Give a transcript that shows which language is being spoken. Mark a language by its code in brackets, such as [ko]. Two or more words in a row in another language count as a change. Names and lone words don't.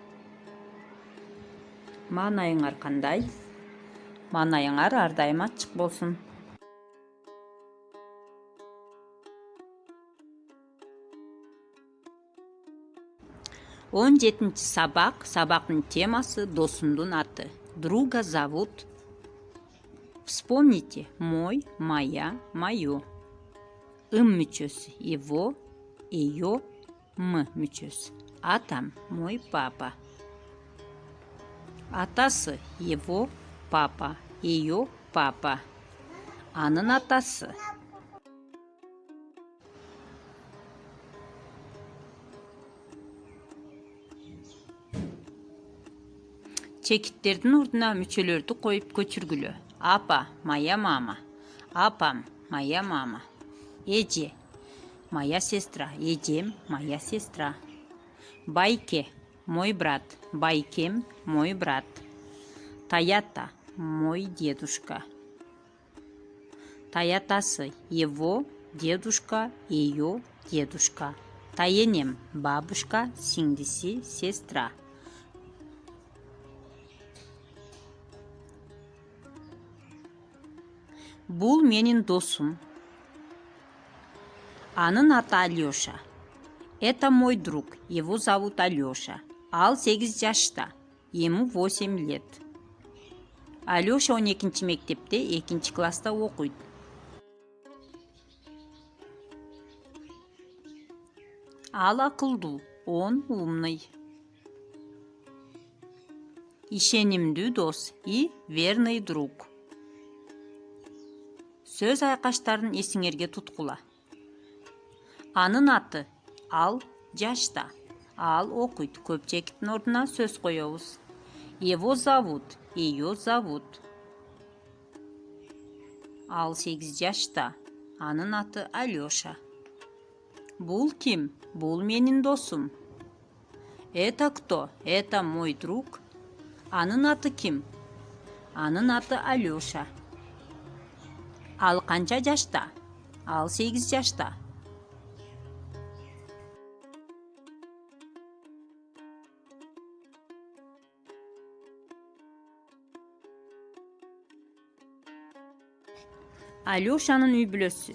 [ky] Маанайыңар кандай? Маанайыңар ар дайым ачык болсун. Он жетинчи сабак. Сабактын темасы досумдун аты. [ru] Друга зовут. Вспомните: мой, моя, моё. [ky] Ым мүчөсү [ru] его, её, [ky] м мүчөсү. [ru] Атам мой папа. Атасы его папа, её папа. [ky] Анын атасы. Чекиттердин ордуна мүчөлөрдү коюп көчүргүлө. Апа, [ru] моя мама. Апам, моя мама. Эже, моя сестра. Эжем, моя сестра. Байке, мой брат. Байкем, мой брат. Таята, мой дедушка. Таятасы, его дедушка, её дедушка. Таенем, бабушка, сиңдиси, сестра. [ky] Бул менин досум. Анын аты [ru] Алёша. Это мой друг. Его зовут Алёша. [ky] Ал 8 жашта. [ru] Ему 8 лет. [ky] Алёша 12 мектепте 2 класста окуйт. Ал акылдуу, [ru] он умный. [ky] Ишенимдүү дос [ru] и верный друг. [ky] Сөз айкаштарын эсиңерге туткула. Анын аты. Ал жашта. Ал окуйт. Көп чекиттин ордуна сөз коебуз. [ru] Его зовут. Её зовут. [ky] Ал 8 жашта. Анын аты Алёша. Бул ким? Бул менин досум. [ru] Это кто? Это мой друг. [ky] Анын аты ким? Анын аты Алёша. Ал канча жашта? Ал 8 жашта. Алёшанын үй бүлөсү.